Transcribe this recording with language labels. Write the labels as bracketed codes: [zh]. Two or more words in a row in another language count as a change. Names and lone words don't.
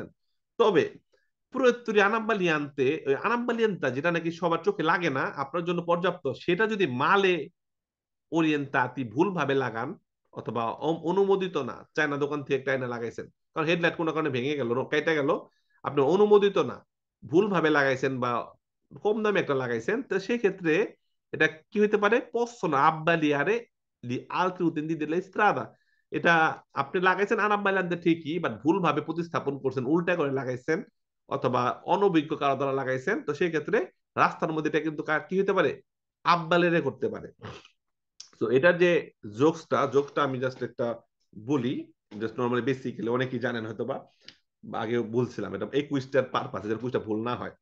[bn] তবে [it] proiettori anabbaglianti, [bn] ওই আনাব্বালি আনতা যেটা নাকি সবার চোখে লাগে না, আপনার জন্য পর্যাপ্ত, সেটা যদি [it] male orientati [bn] ভুল ভাবে লাগান, অথবা অনুমোদিত না, চায়না দোকান থেকে একটা আয়না লাগাইছেন, কারণ হেডলাইট কোনো কারণে ভেঙে গেল, কেটে গেল, আপনি অনুমোদিত না, ভুল ভাবে লাগাইছেন বা কম দামে একটা লাগাইছেন, তো সেই ক্ষেত্রে এটা কি হইতে পারে, [it] possono abbagliare gli altri utenti della strada। [bn] এটা আপনি লাগাইছেন আনাব্বালিয়ানতে ঠিকই, বাট ভুল ভাবে প্রতিস্থাপন করছেন, উল্টা করে লাগাইছেন, অথবা অনভিজ্ঞ কারো দ্বারা লাগাইছেন, তো সেই ক্ষেত্রে রাস্তার মধ্যে এটা কিন্তু কি হতে পারে, আব্বালেরে করতে পারে। তো এটার যে জোকসটা আমি জাস্ট একটা বলি, [en] just normally basically [bn] অনেকেই জানেন হয়তো বা আগেও বলছিলাম, এটা এই কুইজটার পারপাস, যেন কুইজটা ভুল না হয়।